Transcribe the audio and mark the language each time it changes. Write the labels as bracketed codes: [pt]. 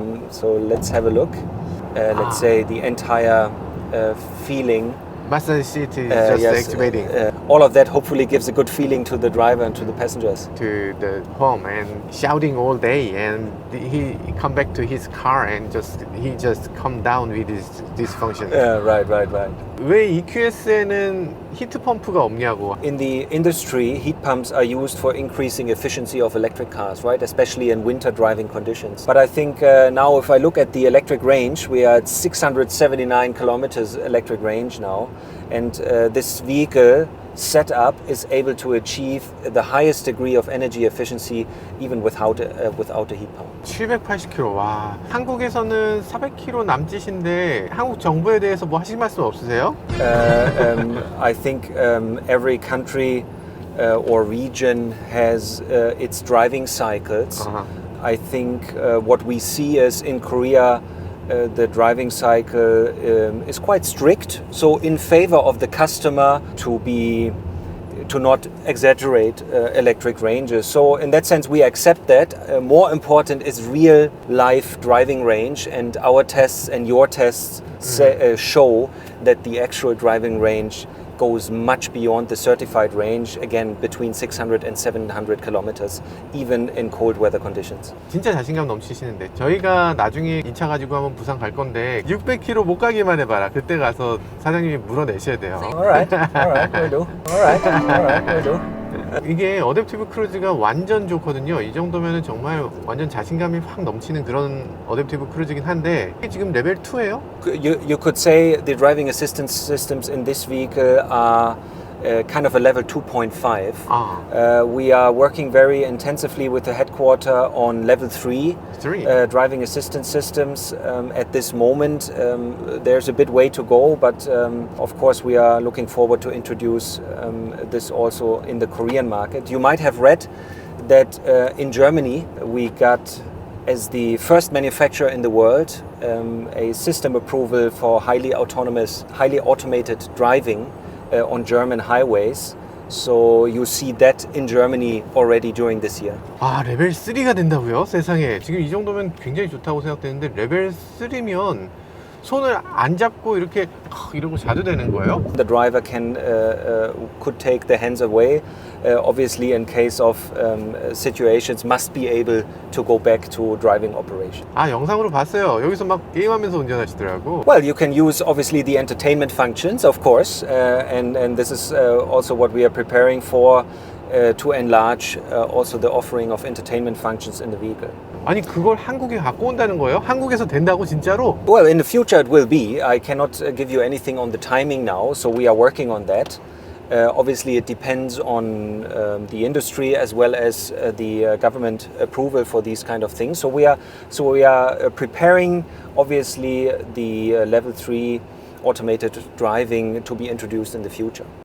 [en] So let's have a look. Let's say the entire feeling. Massage seat is just activating. All of that hopefully gives a good feeling to the driver and to the passengers. To the home and shouting all day, and he come back to his car and he just come down with his dysfunction. Right. [ko] 왜 EQS에는 히트 펌프가 없냐고. [en] In the industry, heat pumps are used for increasing efficiency of electric cars, right? Especially in winter driving conditions. But I think now if I look at the electric range, we are at 679 kilometers electric range now. And this vehicle setup is able to achieve the highest degree of energy efficiency even without a heat pump. [ko] 780km. 와, 한국에서는 400km 남짓인데 한국 정부에 대해서 뭐 하실 말씀 없으세요? [en] I think every country or region has its driving cycles. I think what we see is in Korea the driving cycle is quite strict, so in favor of the customer to not exaggerate electric ranges. So in that sense we accept that. More important is real life driving range, and our tests and your tests show that the actual driving range goes much beyond the certified range, again between 600 and 700 kilometers, even in cold weather conditions. [ko] 진짜 자신감 넘치시는데 저희가 나중에 이 차 가지고 한번 부산 갈 건데 600km 못 가기만 해봐라. 그때 가서 사장님이 물어내셔야 돼요. [en] Alright, we'll do. Alright, we'll do. [ko] 이게 어댑티브 크루즈가 완전 좋거든요. 이 정도면은 정말 완전 자신감이 확 넘치는 그런 어댑티브 크루즈긴 한데 이게 지금 레벨 2예요? [en] You could say the driving assistance systems in this vehicle are kind of a level 2.5. We are working very intensively with the headquarter on level 3 driving assistance systems. At this moment, there's a bit way to go, but of course we are looking forward to introduce this also in the Korean market. You might have read that in Germany we got, as the first manufacturer in the world, a system approval for highly automated driving on German highways. So you see that in Germany already during this year. [ko] 아, 레벨 3가 된다고요? 세상에. 지금 이 정도면 굉장히 좋다고 생각되는데 레벨 3면 손을 안 잡고 이렇게 이러고 자도 되는 거예요? [en] The driver could take the hands away. Obviously, in case of situations, must be able to go back to driving operation. [ko] 아, 영상으로 봤어요. 여기서 막 게임하면서 운전하시더라고. [en] Well, you can use obviously the entertainment functions, of course, and this is also what we are preparing for. To enlarge also the offering of entertainment functions in the vehicle. [ko] 아니 그걸 한국에 갖고 온다는 거예요? 한국에서 된다고 진짜로? [en] Well, in the future it will be. I cannot give you anything on the timing now, so we are working on that. Obviously it depends on the industry as well as the government approval for these kind of things. So we are preparing obviously the level 3 automated driving to be introduced in the future.